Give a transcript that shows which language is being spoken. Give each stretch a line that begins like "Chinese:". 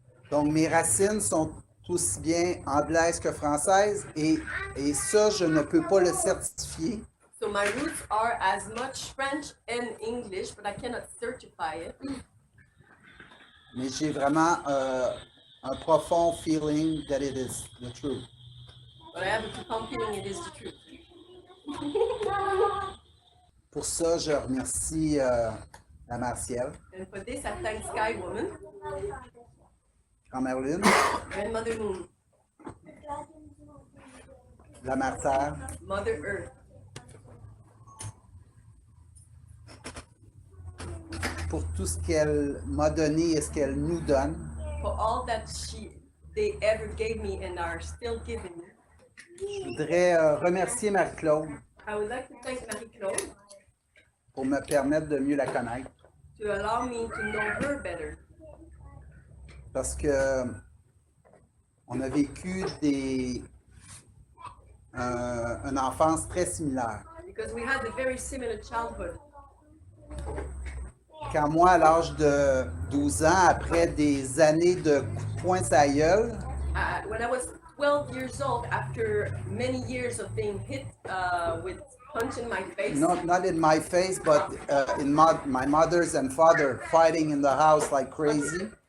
French: Donc, mes racines sont aussi bien anglaises que françaises et ça, je ne peux pas le certifier.
English: So my roots are as much French and English, but I cannot certify it.
French: Mais j'ai vraiment un profond
English: feeling that it is the truth. But I have a profound feeling it is the truth.
French: Pour ça, je remercie la Martielle,
English: And for this, I thank Sky Woman,
French: Grand-mère Lune,
English: Grandmother Moon,
French: la Mère Terre,
English: Mother Earth,
French: pour tout ce qu'elle m'a donné et ce qu'elle nous donne.
English: for all that they ever gave me and are still giving me.
French: Je voudrais remercier Marie-Claude
English: I would like to thank Marie-Claude
French: pour me permettre de mieux la connaître.
English: to allow me to know her better.
French: Parce que on a vécu une enfance très similaire.
English: Because we had a very similar childhood.
French: Quand moi, à l'âge de 12 ans, après des années de coups de poing sur la gueule,
English: When I was 12 years old, after many years of being hit with punch in my face, not in my face, but in my mother's and father fighting in the house like crazy.